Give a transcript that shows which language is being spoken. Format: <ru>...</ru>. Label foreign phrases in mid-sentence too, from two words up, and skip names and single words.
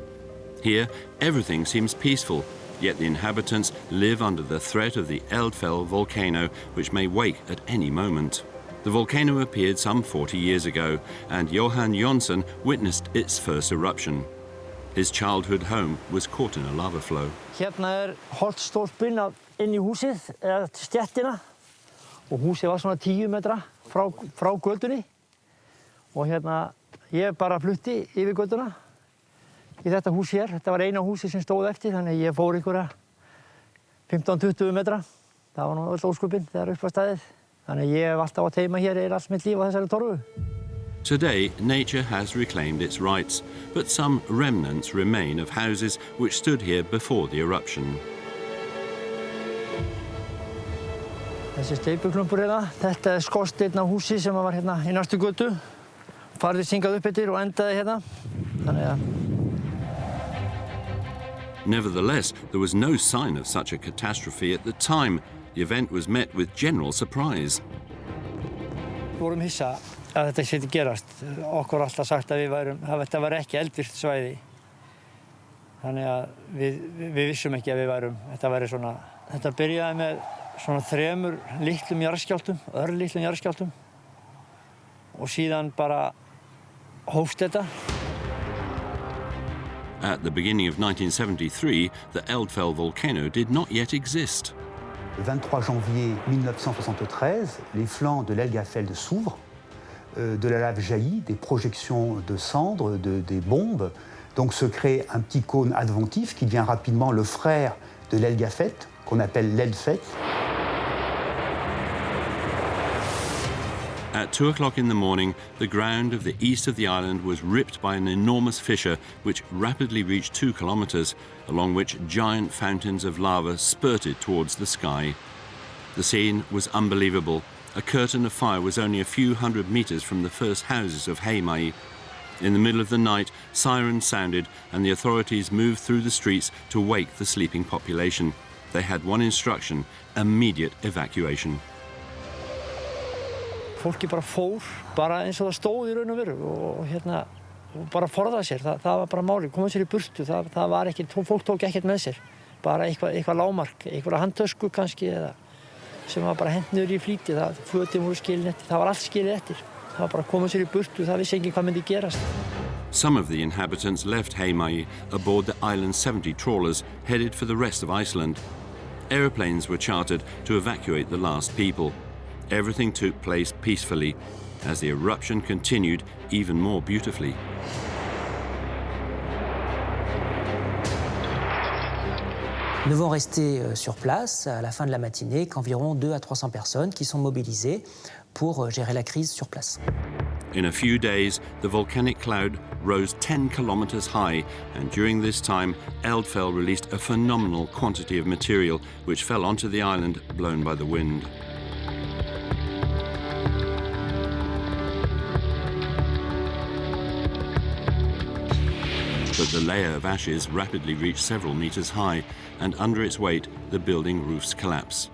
<en>Here, everything seems peaceful, yet the inhabitants live under the threat of the Eldfell volcano, which may wake at any moment. The volcano appeared some 40 years ago, and Johan Jonsson witnessed its first eruption. His childhood home was caught in a lava flow.</en> <is>Hérna holtstólpinn inn í húsið, eða stéttina. Og húsið var svona 10 metra frá götunni. Og hérna, ég bara flutti yfir götuna í þetta hús hér. Þetta var eina húsið sem stóð eftir, þannig ég fór einhverja 15-20 metra. Það var nú öll ósköpin þegar upp var staðið. Þannig ég hef alltaf átt heima hér allt mitt líf á þessari torfu.</is> <en>Today, nature has reclaimed its rights, but some remnants remain of houses which stood here before the eruption.</en> <is>Þessi steypuklumpur hérna, þetta skorsteinn á húsi sem var hérna í næstu götu. Farði syngað upp eftir og endaði hérna. Þannig að</is> <en>Nevertheless, there was no sign of such a catastrophe at the time. The event was met with general surprise.</en> <is>Við vorum hissa að þetta skyldi gerast. Okkur alltaf sagt að þetta var ekki eldvirkt svæði. Þannig að við vissum ekki að þetta væri svona. Þetta byrjaði með svona 3 litlum jarðskjálftum, örlitlum jarðskjálftum. Og síðan bara hófst þetta.</is> <en>At the beginning of 1973, the Eldfell volcano did not yet exist.</en> <fr>Le 23 janvier 1973, les flancs de l'Elgafeld s'ouvrent, de la lave jaillit, des projections de cendres, des bombes. Donc se crée un petit cône adventif qui devient rapidement le frère de l'Elgafell, qu'on appelle l'Eldfell.</fr> <en>At 2 o'clock in the morning, the ground of the east of the island was ripped by an enormous fissure which rapidly reached 2 kilometers, along which giant fountains of lava spurted towards the sky. The scene was unbelievable. A curtain of fire was only a few hundred meters from the first houses of Heimaey. In the middle of the night, sirens sounded and the authorities moved through the streets to wake the sleeping population. They had one instruction: immediate evacuation.</en> <is>Fólki bara fór, bara eins og það stóð í raun og veru og bara forðaði sér. Það var bara málið, koma sér í burtu. Það var ekkert, fólk tók ekkert með sér. Bara eitthvað lágmark, einhverja handtösku kannski eða sem var bara hent niður í flýti. Fötin voru skilin eftir, það var allt skilið eftir. Það var bara að koma sér í burtu, það vissi enginn hvað myndi gerast.</is> <en>Some of the inhabitants left Heimaey aboard the island's 70 trawlers headed for the rest of Iceland. Aeroplanes were chartered to evacuate the last people. Everything took place peacefully as the eruption continued even more beautifully.</en> <fr>Nous devons rester sur place à la fin de la matinée qu'environ 200 à 300 personnes qui sont mobilisées pour gérer la crise sur place.</fr> <en>In a few days, the volcanic cloud rose 10 kilometers high, and during this time, Eldfell released a phenomenal quantity of material which fell onto the island, blown by the wind. But the layer of ashes rapidly reached several meters high, and under its weight, the building roofs collapse.</en>